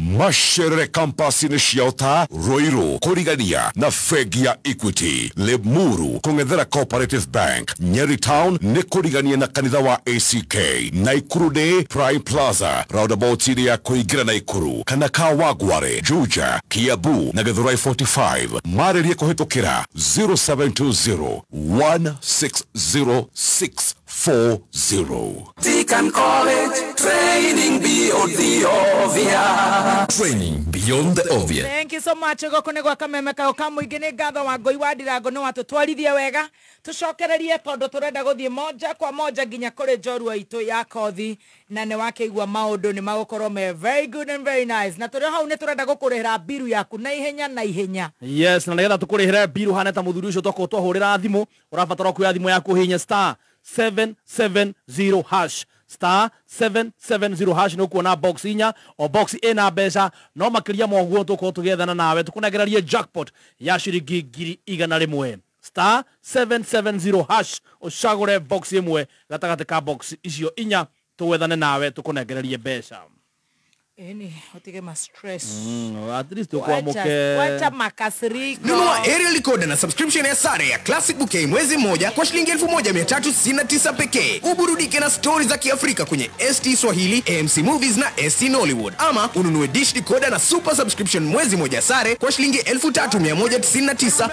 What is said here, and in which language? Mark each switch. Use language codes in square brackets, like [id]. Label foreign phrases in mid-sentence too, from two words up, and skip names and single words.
[ki] Macerere campus-inĩ ciao ta Ruiru, Kũrigania na bengi ya Equity, Limuru kũng'ethera Cooperative Bank, Nyeri Town nĩ kũrigania na kanitha wa ACK, Naikuru nĩ Prime Plaza roundabout-inĩ ya kũingĩra Naikuru, kana Kawagware, Juja, Kiabu na Githurai 45. Marĩrie kũhĩtũkĩra 0720 160640. [en] Deakin College, training beyond the obvious. Training beyond the obvious. Thank you so much. [ki] Goko nĩ gwaka memeka ũkamũingĩ nĩ ngatho Wangui wa Ndirango nĩ watũtwarithia wega. Tũcokererie tondũ tũrenda gũthiĩ [sw] moja kwa moja [ki] nginya kũrĩ njorua itũ ya kothi na nĩ wakĩigua maũndũ nĩ magũkorwo me [en] very good and very nice. [ki] Na tũrĩ hau nĩ tũrenda gũkũrĩhĩra biru yaku na ihenya na ihenya. Yes, na nĩgetha tũkũrĩhĩre biru hana ta mũthuri ũcio twakorwo twahũrĩra thimũ, ũrabatara kuoya thimũ yaku hihinya *770# *770# nĩ kuona box inya o box ina mbeca no makĩria moguo tũkorwo tũgethana nawe tũkũnegerarie jackpot ya ciringi 100,000 *770# ũcagũre box ĩmwe gatagatĩ ka box icio inya tũwethane nawe tũkũnegerarie mbeca. Eni, utige ma stress. [en] At least ukwamke. [sw] Wacha makasiriko. Nunua [en] aerial recorder [sw] na subscription ya sare ya Classic Bouquet mwezi mmoja kwa shilingi 1369 pekee. Uburudike na stories za Kiafrika kwenye ST Swahili, AMC Movies na ST Nollywood. Ama ununue [en] dish decoder [sw] na [en] super subscription [sw] mwezi mmoja sare kwa shilingi 3199.